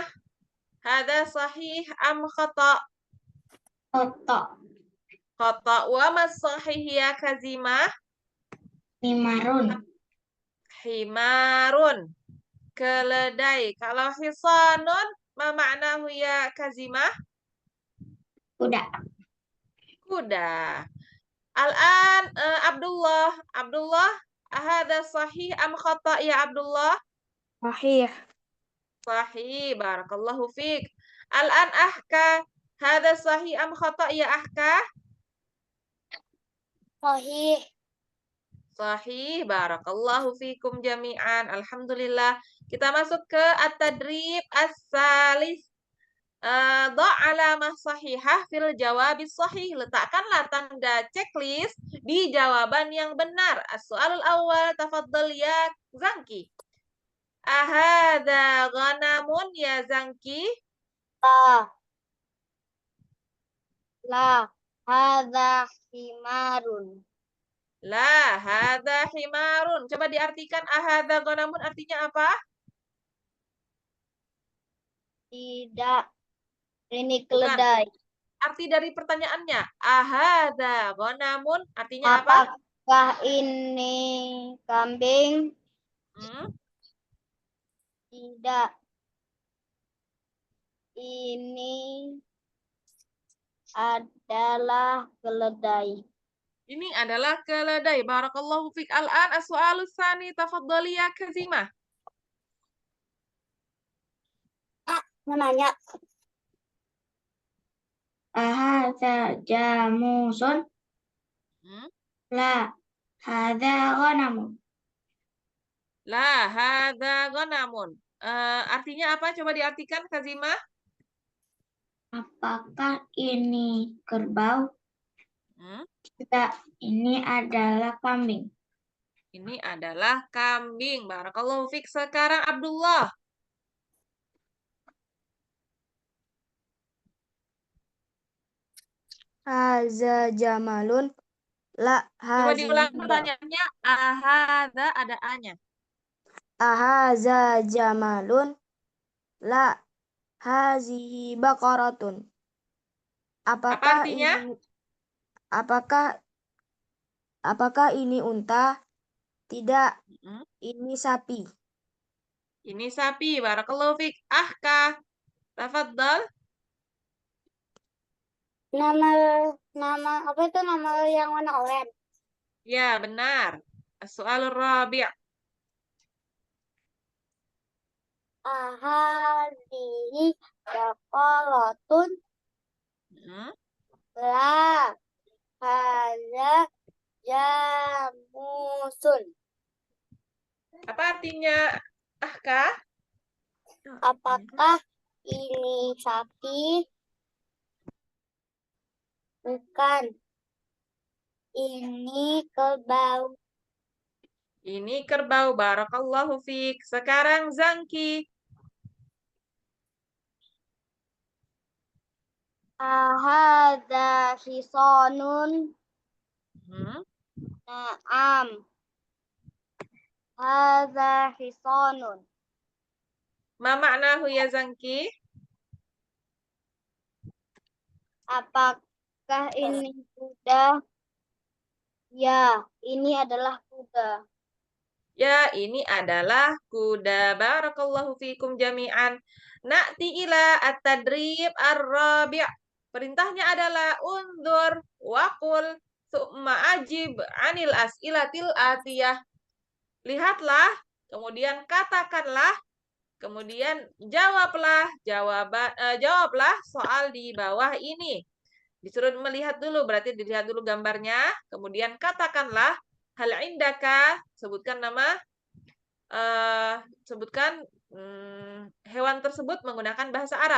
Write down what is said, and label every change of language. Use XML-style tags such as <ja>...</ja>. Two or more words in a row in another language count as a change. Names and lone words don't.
<ar>هذا صحيح أم خطأ'? Khoto. خطأ. وما الصحيح يا كاظمة? Himarun. Himarun. Keledai.</ar> <id>Kalau hisanun,</id> <ar>ما معناه يا كاظمة?</ar> <id>Kuda. Kuda. Al-an Abdullah.</id> <ar>عبد الله، هذا صحيح أم خطأ يا عبد الله? Sahih. صحيح، بارك الله فيك. الآن أحكا، هذا صحيح أم خطأ يا أحكا? Sahih. صحيح، بارك الله فيكم جميعا. Alhamdulillah.</ar> <id>Kita masuk ke</id> <ar>التدريب الثالث. ضع علامة صحيحة في الجواب الصحيح.</ar> <id>Letakkanlah tanda checklist di jawaban yang benar.</id> <ar>السؤال الأول، تفضل يا زنكي. أهذا غنم يا زنكي? La. هذا حمار. لا، هذا حمار.</ar> <id>Coba diartikan</id> <ar>أهذا غنم</ar> <id>artinya apa? Tidak. Ini Bukan. keledai. Arti dari pertanyaannya,</id> <ar>أهذا غنم</ar> <id>artinya apa? Apakah ini kambing? Hmm? Tidak. Ini adalah keledai. Ini adalah keledai.</id> <ar>بارك الله فيك. الآن السؤال الثاني، تفضلي يا كاظمة.</ar> <id>Mau nanya.</id> <ar>أهذا جاموس. Hmm? لا. هذا غنم. لا، هذا غنم.</ar> <id>Artinya apa? Coba diartikan Kazimah. Apakah ini kerbau? Hmm? Tidak, ini adalah kambing. Ini adalah kambing.</id> <ar>بارك الله فيك.</ar> <id>Sekarang Abdullah.</id> <ar>هذا جمل. لا</ar> <id>Coba</id> <ar>hazihi</ar> <id>diulang pertanyaannya. Ahadza ada A-nya.</id> <ar>أهذا جمل. لا هذه بقرة.</ar> <id>Apa Apakah artinya? apakah ini unta? Tidak, Hmm? ini sapi. Ini sapi.</id> <ar>بارك الله فيك.</ar> <id>Ahka.</id> <ar>Tafaddal.</ar> <id>Nama apa itu nama yang warna oranye? Ya, benar. Soal rabi'.</id> <ar>أهذه بقرة. Hmm? لا هذا جاموس.</ar> <id>Apa artinya Ahka? Apakah ini sapi? Bukan. Ini kerbau. Ini kerbau.</id> <ar>بارك الله فيك.</ar> <id>Sekarang Zangki.</id> <ar>أهذا حصان. Hmm. نعم. هذا حصان. ما معناه يا زنكي?</ar> <id>Apakah ini kuda? Ya, ini adalah kuda. Ya, ini adalah kuda.</id> <ar>بارك الله فيكم جميعا. نأتي إلى التدريب الرابع'.</ar> <id>Perintahnya adalah</id> <ar>انظر وقل ثم أجب عن الأسئلة الآتية.</ar> <id>Lihatlah, kemudian katakanlah, kemudian jawablah soal di bawah ini. Disuruh melihat dulu, berarti dilihat dulu gambarnya, kemudian katakanlah</id> <ar>هل عندك,</ar> <id>sebutkan nama sebutkan hewan tersebut menggunakan bahasa Arab.</id>